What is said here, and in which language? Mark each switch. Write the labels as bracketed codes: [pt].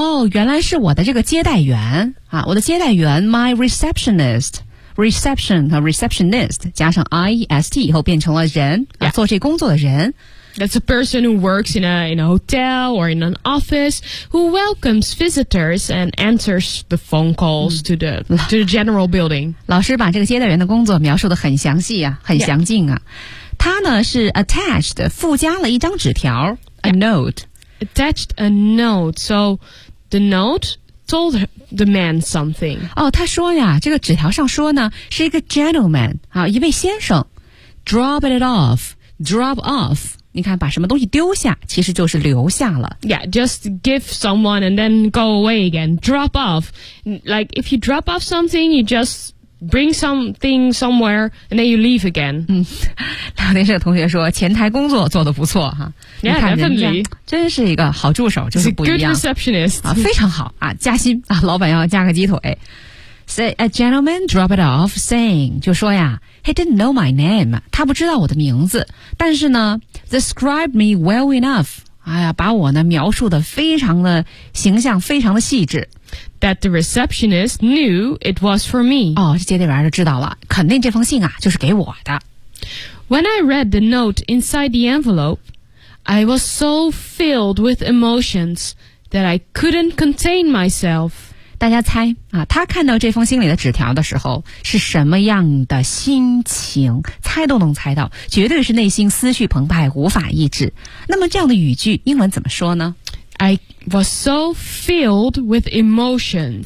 [zh] 原来是我的这个接待员啊，我的接待员 my receptionist reception 和 receptionist 加上 IEST 以后变成了人、 [en] yeah. [zh] 啊、做这工作的人 [en] That's a person who works in a hotel or in an office who welcomes visitors and answers the phone calls to the general building [zh] 老师把这个接待员的工作描述得很详细啊，很详尽啊、 [en] yeah. [zh] 他呢是 attached 附加了一张纸条 a note、 [en] yeah. Attached a note, so the note told the man something. [zh] 哦，他说呀，这个纸条上说呢，是一个 gentleman 啊，一位先生 [en] dropped it off, drop off. [zh] 你看，把什么东西丢下，其实就是留下了。 [en] Yeah, just give someone and then go away again. Drop off, like if you drop off something, you just bring something somewhere and then you leave again. [zh] 聊天室同学说，前台工作做得不错哈。 [en] Yeah, [zh] 你看人家真是一个好助手就是不一样 [en] Good receptionist、 [zh] 啊、非常好、啊、加薪、啊、老板要加个鸡腿 [en] Say a gentleman dropped it off saying [zh] 就说呀 [en] He didn't know my name [zh] 他不知道我的名字但是呢 [en] Described me well enough [zh] 哎呀，把我呢描述的非常的形象非常的细致 [en] That the receptionist knew it was for me [zh] 哦，接待员就知道了肯定这封信啊就是给我的 [en] When I read the note inside the enveloped I was so filled with emotions that I couldn't contain myself. [zh] 大家猜啊，他看到这封心里的纸条的时候是什么样的心情？猜都能猜到，绝对是内心思绪澎湃，无法抑制。那么这样的语句英文怎么说呢？ [en] I was so filled with emotion.